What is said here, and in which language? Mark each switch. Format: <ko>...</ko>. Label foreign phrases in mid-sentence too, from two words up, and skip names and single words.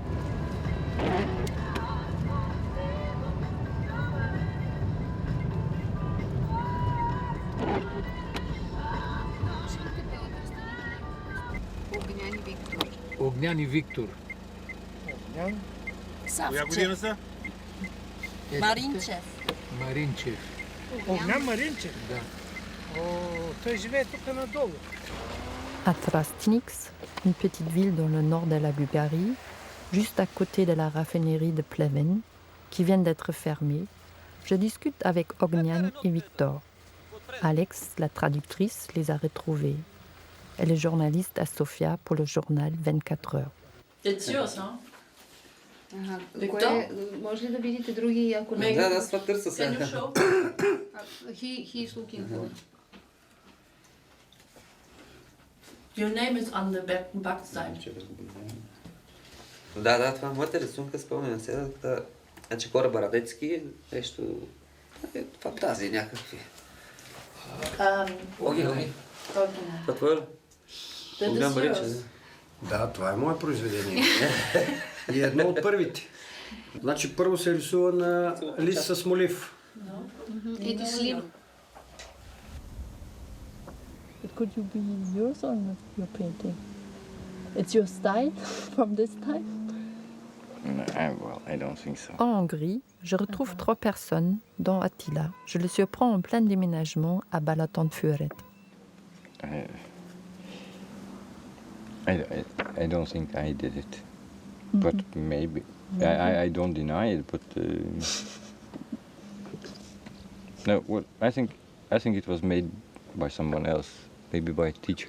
<bg>Огнян и Виктор. Огнян? Коя година са? Маринчев. Огнян Маринчев? Да. Той живее тук надолу.</bg> <fr>À Trastnix, une petite ville dans le nord de la Bulgarie, juste à côté de la raffinerie de Pleven, qui vient d'être fermée, je discute avec Ognian et Victor. Alex, la traductrice, les a retrouvés. Elle est journaliste à Sofia pour le journal 24 heures.</fr> <en>It's yours, huh? Victor?</en> <bg>Може ли да видите други, ако не? Да, аз това търся сега.</bg> <en>Can you show? He is looking for. Your name is on the backside.</en> <bg>Да, това е моята рисунка, спомням се. Значи кораба Радецки, нещо... фантазии някакви. Оги. Това твое ли? Огнян Маринчев. Да, това е мое произведение. И едно от първите. Значи първо се рисува на лист с молив.</bg> <en>It is slim. Could you be yours or not, your painting? It's your style from this time? Well, I don't think so.</en> <fr>En Hongrie, je retrouve 3 personnes, dont Attila. Je le surprends en plein déménagement à Balatonfüred.</fr> <en>I don't think I did it, but maybe. I don't deny it, but no. Well, I think it was made by someone else, maybe by a teacher.</en>